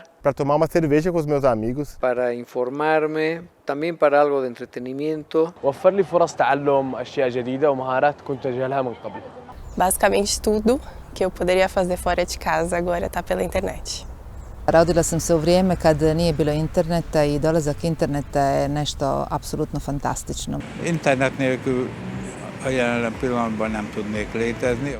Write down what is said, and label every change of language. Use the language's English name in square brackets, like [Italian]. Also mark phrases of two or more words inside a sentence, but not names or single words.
[Portuguese] Para tomar uma cerveja com os meus amigos. [Spanish] Para informarme, también para algo de entretenimiento. [Arabic] وفر لي فرص تعلم أشياء جديدة ومهارات كنت أجهلها من قبل. [Portuguese] Basicamente tudo que eu poderia fazer fora de casa agora está pela internet. [Croatian] Rodila sam se u vrijeme kad nije bilo interneta i dolazak interneta je nešto apsolutno fantastično. [Hungarian] Internet nélkül a jelen pillanatban nem tudnék létezni.